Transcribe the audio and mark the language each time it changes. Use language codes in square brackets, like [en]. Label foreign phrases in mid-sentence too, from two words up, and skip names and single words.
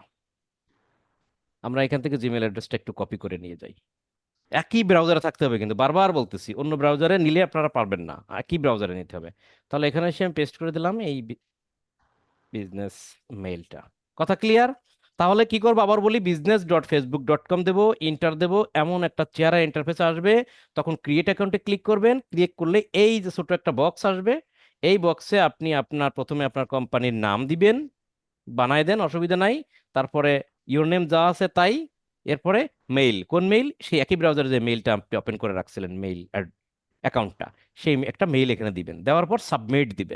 [bn] আমরা এখান থেকে জিমেল অ্যাড্রেসটা একটু কপি করে নিয়ে যাই। একই ব্রাউজারে থাকতে হবে, কিন্তু বারবার বলতেছি, অন্য ব্রাউজারে নিলে আপনারা পারবেন না, একই ব্রাউজারে নিতে হবে। তাহলে এখানে এসে আমি পেস্ট করে দিলাম এই বিজনেস মেইলটা। কথা ক্লিয়ার? তাহলে কি করবো আবার বলি, business.facebook.com দেবো, ইন্টার দেবো, এমন একটা চেহারা ইন্টারফেস আসবে। তখন ক্রিয়েট অ্যাকাউন্টে ক্লিক করবেন, ক্লিক করলে এই যে ছোট একটা বক্স আসবে, এই বক্সে আপনি প্রথমে আপনার কোম্পানির নাম দিবেন, বানায় দেন, অসুবিধা নাই। তারপরে [en] your name [bn] যা আছে তাই, এরপরে মেইল, কোন মেইল, সেই একই ব্রাউজারে যে মেইলটা আপনি ওপেন করে রাখছিলেন, মেইল অ্যাকাউন্টটা, সেই একটা মেইল এখানে দিবেন, দেওয়ার পর সাবমিট দিবেন।